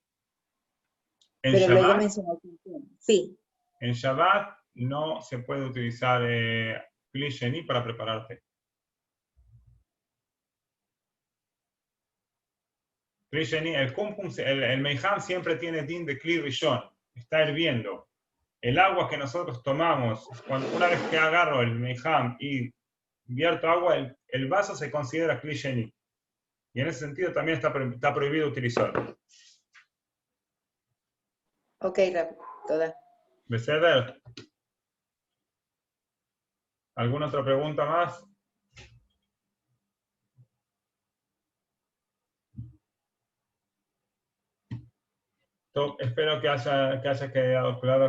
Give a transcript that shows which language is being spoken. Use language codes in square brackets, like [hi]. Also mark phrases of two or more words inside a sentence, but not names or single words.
[es] En Pero Shabbat, luego mencionó el kumkum. Sí. En Shabbat no se puede utilizar cliché para prepararte. El kumkum, el meijam siempre tiene din de [he] כלי ראשון, [es] está hirviendo. El agua que nosotros tomamos, una vez que agarro el meijam y vierto agua, el vaso se considera [he] כלי שני. [es] Y en ese sentido también está prohibido utilizarlo. Ok, Rab, toda. ¿Beseder? ¿Alguna otra pregunta más? Espero que haya quedado claro.